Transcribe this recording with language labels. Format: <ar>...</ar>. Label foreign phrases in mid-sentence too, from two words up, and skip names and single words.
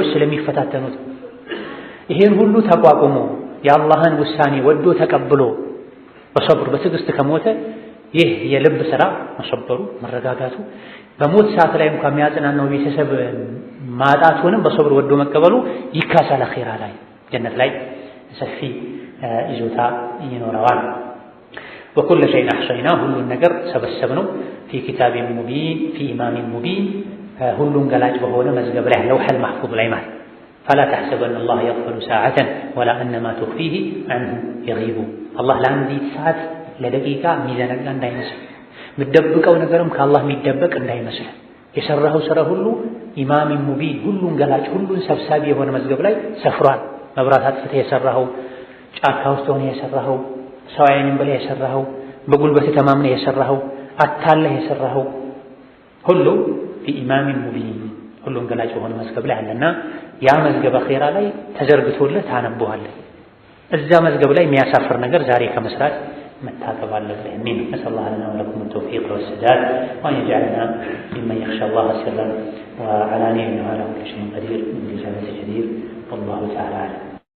<am>ስለሚፈታተኑት ይሄን ሁሉ ተቋቁሞ የአላህን ውሳኔ ወዶ ተቀብሎ በሰብር በትዕግስት ከሞተ ይህ የልብ ስራ መሰበሩ መረጋጋቱ በሞት ሰዓት ላይ እንኳን የሚያጽናናው ቤተሰብ ማጣቱንም በሰብር ወዶ መቀበሉ ይካሳል። አኺራ ላይ ጀነት ላይ ሰፊ ይዞታ ይኖረዋል።</am> <ar>وكل شيء أحصيناه</ar> <am>ሁሉን ነገር ሰበሰብነው</am> <ar>في كتاب مبين في إمام مبين</ar> <am>ሁሉን ገላጭ በሆነ መዝገብ ላይ</am> <ar>اللوح المحفوظ</ar> <am>ላይ ማለት</am> <ar>فلا تحسبن الله يغفل ساعة ولا أنما تخفيه عنه يغيب الله</ar> <am>ለአንዲት ሰዓት ለደቂቃ የሚዘነጋ እንዳይመስል ምደብቀው ነገርም ከአላህ የሚደበቅ እንዳይመስል የሰራኸው ስራ ሁሉ</am> <ar>إمام مبين</ar> <am>ሁሉን ገላጭ ሁሉን ሰብሳቢ የሆነ መዝገብ ላይ ሰፍሯል። መብራት አጥፍተህ የሰራኸው፣ ጫካ ውስጥ ሆነ የሰራኸው፣ ሰው አይንም በላይ የሰራኸው፣ በጉልበት ተማምነህ የሰራኸው፣ አታለህ የሰራኸው ሁሉ</am> <ar>بإمام مبين</ar> <am>ሁሉን ገላጭ የሆነ መዝገብ ላይ አለና ያ መዝገብ አኺራ ላይ ተዘርግቶልህ ታነበዋለህ። እዛ መዝገብ ላይ የሚያሳፍር ነገር ዛሬ ከመስራት መታቀብ አለብህ የሚል</am> <ar>نسأل الله لنا ولكم التوفيق والسداد وأن يجعلنا ممن يخشى الله سرا وعلانية إنه على كل شيء قدير من الإجابة الجدير والله تعالى أعلم.</ar>